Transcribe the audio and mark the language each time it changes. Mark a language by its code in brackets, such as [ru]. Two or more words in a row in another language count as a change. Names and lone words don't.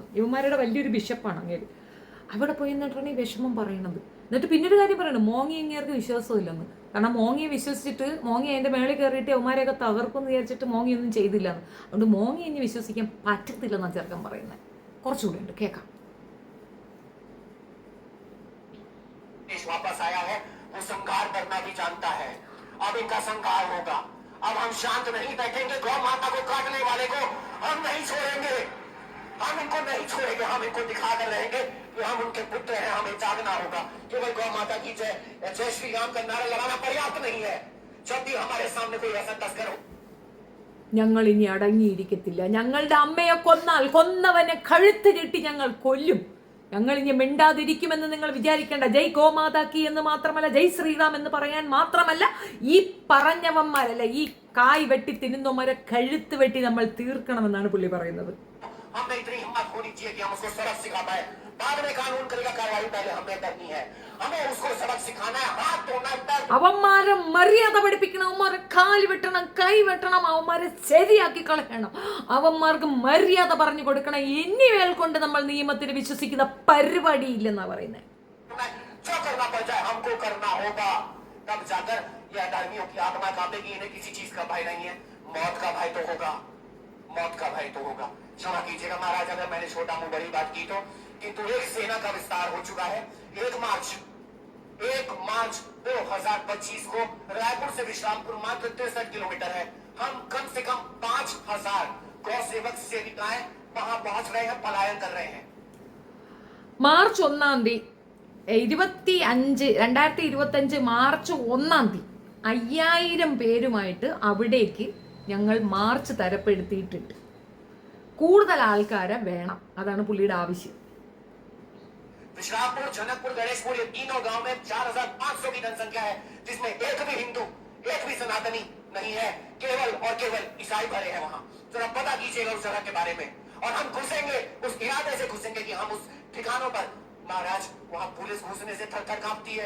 [ml] യുവമാരുടെ വലിയൊരു ബിഷപ്പാണ് അങ്ങേര്. അവിടെ പോയി എന്നിട്ടാണ് ഈ വിഷമം പറയണത്. എന്നിട്ട് പിന്നൊരു കാര്യം പറയണം, മോങ്ങി ഇങ്ങേർക്ക് വിശ്വാസമില്ലെന്ന്. കാരണം മോങ്ങിയെ വിശ്വസിച്ചിട്ട് മോങ്ങി അതിൻ്റെ മേളിൽ കയറിയിട്ട് യവന്മാരെയൊക്കെ തകർക്കുമെന്ന് വിചാരിച്ചിട്ട് മോങ്ങിയൊന്നും ചെയ്തില്ലെന്ന്. അതുകൊണ്ട് മോങ്ങി ഇനി വിശ്വസിക്കാൻ പറ്റത്തില്ലെന്നാണ് ചെറുക്കൻ പറയുന്നത്. കുറച്ചുകൂടി ഉണ്ട്, കേൾക്കാം. [hi] वापस आया है, वो संघार करना भी जानता है. अब इनका संघार होगा. अब हम शांत नहीं बैठेंगे. गौ माता को काटने वाले को हम नहीं छोड़ेंगे. हम इनको नहीं छोड़ेंगे. हम इनको दिखाकर रहेंगे कि हम उनके पुत्र हैं. हमें जागना होगा. केवल गौ माता की जय, जय श्री राम का नारा लगाना पर्याप्त नहीं है. जब भी हमारे सामने कोई ऐसा तस्कर हो, [ml] ഞങ്ങൾ ഇനി അടങ്ങിയിരിക്കത്തില്ല. ഞങ്ങളുടെ അമ്മയെ കൊന്നാൽ കൊന്നവനെ കഴുത്ത് കെട്ടി ഞങ്ങൾ കൊല്ലും. ഞങ്ങൾ ഇനി മിണ്ടാതിരിക്കുമെന്ന് നിങ്ങൾ വിചാരിക്കേണ്ട. [hi] जय गौमाता की [ml] എന്ന് മാത്രമല്ല, [hi] जय श्रीराम [ml] എന്ന് പറയാൻ മാത്രമല്ല, ഈ പറഞ്ഞവന്മാരല്ല, ഈ കായ് വെട്ടി തിന്നുന്നവരെ കഴുത്ത് വെട്ടി നമ്മൾ തീർക്കണമെന്നാണ് പുള്ളി പറയുന്നത്. അവന്മാരെ മര്യാദ പഠിപ്പിക്കണം. അവന്മാരെ കാല് വെട്ടണം, കൈ വെട്ടണം, അവന്മാരെ ശരിയാക്കി കളയണം, അവന്മാർക്ക് മര്യാദ പറഞ്ഞു കൊടുക്കണം. ഇനിമേൽ കൊണ്ട് നമ്മൾ നിയമത്തിന് വിശ്വസിക്കുന്ന പരിപാടിയില്ലെന്നാ പറയുന്നത്. [hi] मौत का भय तो होगा. क्षमा कीजिएगा महाराज अगर मैंने छोटा मुंह बड़ी बात की तो, किंतु एक सेना का विस्तार हो चुका है. 1 मार्च 2025 को रायपुर से विश्रामपुर मात्र 63 किलोमीटर है. हम कम से कम 5000 गौ सेवक सेविकाएं वहां पहुंच रहे हैं, पलायन कर रहे हैं. [ml] മാർച്ച് 1 2025 മാർച്ച് 1 5000 പേരുമായിട്ട് അവിടേക്ക് ഞങ്ങൾ മാർച്ച് തരപ്പെടുത്തിയിട്ടുണ്ട്. കൂടുതൽ ആൾക്കാരെ വേണം, അതാണ് പുള്ളിയുടെ ആവശ്യം. [hi] विश्रामपुर, जनकपुर, गणेशपुर ये तीनों गांव में 4500 की जनसंख्या है, जिसमें एक भी हिंदू, एक भी सनातनी नहीं है. केवल और केवल ईसाई भरे हैं वहां. जरा पता कीजिएगा उस जगह के बारे में. और हम घुसेंगे, उस इरादे से घुसेंगे कि हम उस ठिकानों पर, महाराज वहां पुलिस घुसने से थर-थर कांपती है.